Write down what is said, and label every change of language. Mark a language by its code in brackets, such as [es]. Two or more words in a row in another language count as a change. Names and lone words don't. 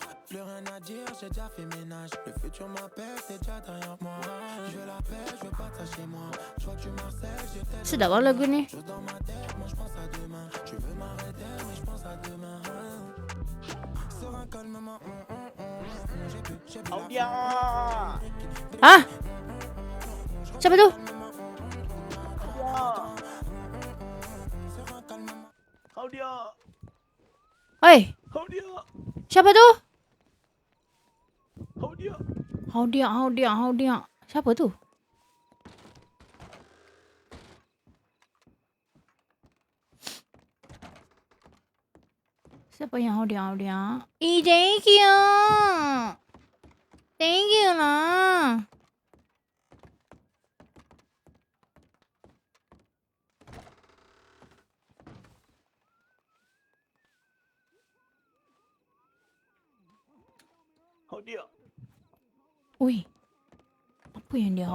[fr] Plus rien à dire, j'ai déjà fait ménage. Le futur m'appelle, c'est déjà derrière moi. Je veux la paix, je veux pas ça chez moi. Je vois que tu m'harcèles, je t'aide. [ms] Sedap lah lagu ni. [fr] Chose dans ma tête, moi je pense à demain. Tu veux m'arrêter, mais je pense à demain. Serein calmement. J'ai bu Audia. [ms] Ah! Siapa tu? Audia. Oi, Audia. siapa tu? Audia. Haudia. Siapa tu? Siapa yang haudia? [en] Thank you. Thank you lah. Audia. [ms] Ui. Apa yang dia